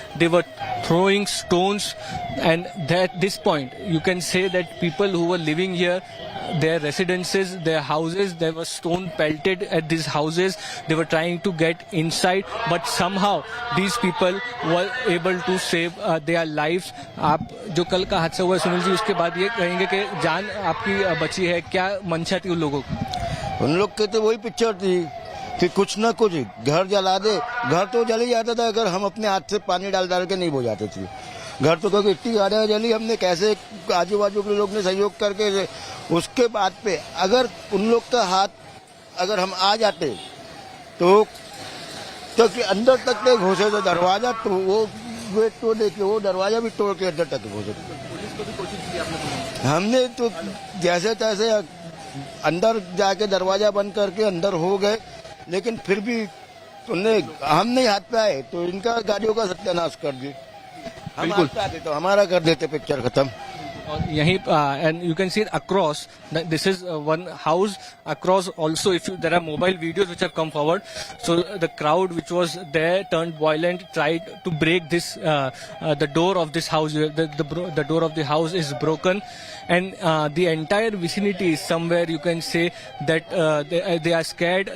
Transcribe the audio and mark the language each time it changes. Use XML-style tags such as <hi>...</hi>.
<en>They were throwing stones, and at this point you can say that people who were living here, their residences, their houses, there were stone pelted at these houses. They were trying to get inside, but somehow these people were able to save their lives.</en> <hi>आप जो कल का हादसा हुआ सुनील जी, उसके बाद ये कहेंगे कि जान आपकी बची है, क्या मंशा थी उन लोगों की? उन लोग के तो वही पिक्चर थी कि कुछ ना कुछ घर जला दे। घर तो जल ही जाता था अगर हम अपने हाथ से पानी डाल के नहीं बुझाते थे। घर तो क्योंकि इतनी गाड़ियाँ जली, हमने कैसे आजू बाजू के लोग ने सहयोग करके, उसके बाद पे अगर उन लोग का हाथ अगर हम आ जाते तो अंदर तक के घुसे थे दरवाजा, तो वो गेट तोड़ के वो दरवाजा भी तोड़ के अंदर तक घुसे थे। हमने तो जैसे तैसे अंदर जाके दरवाजा बंद करके अंदर हो गए, लेकिन फिर भी हम नहीं हाथ पे आए तो इनका गाड़ियों का सत्यानाश कर दिए। हम हाथ पे आते तो हमारा कर देते, पिक्चर खत्म।</hi> <en>यहीं and you can see it across. This is one house across. Also, if there are mobile videos which have come forward, so the crowd which was there turned violent, tried to break this the door of this house. The door of the house is broken, and the entire vicinity is somewhere you can say that they are scared.</en>